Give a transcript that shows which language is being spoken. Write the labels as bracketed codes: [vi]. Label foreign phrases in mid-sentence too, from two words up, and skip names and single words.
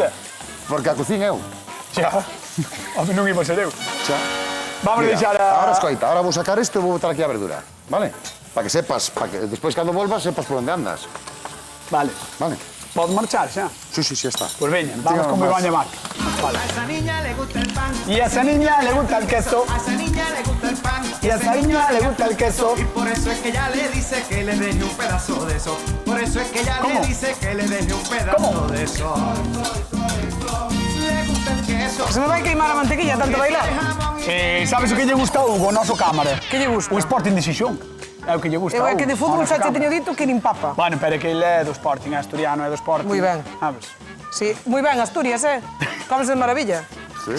[gl] Porque a cocina eu. Xa. Home, non iba a ser eu. Xa. Vamos a Mira, deixar a... Ahora escoita, ahora vou sacar isto e vou botar aquí a verdura, vale? [es] Para que sepas, [gl] para que despois cando volvas sepas por onde andas, Vale. vale? Podes marchar xa? Sí, xa está. Pues veña, vamos [es] Tío, con más. Begoña Mac. Vale. A esa niña le gusta el pan. Y a esa niña le gusta el queso. A esa niña le gusta el pan. Y a esa niña le gusta el queso. Y por eso es que ella le dice que le deje un pedazo de eso. Por eso es que ella ¿Cómo? le dice que le deje un pedazo ¿Cómo? de eso. Le gusta el queso. [gl] Se me vai queimar a mantequilla tanto bailar. Sabes o que lle gusta a Hugo, o noso cámara? Que lle gusta? O Sporting de Xixón. É o que lle gusta Eu a é Hugo. que de fútbol ao noso xa che cámara. teño dito que nin papa. Bueno, pero é que ele é do Sporting, é asturiano, é do Sporting. Moi ben. Sabes? Sí, moi ben, Asturias, [es] Comes de maravilla.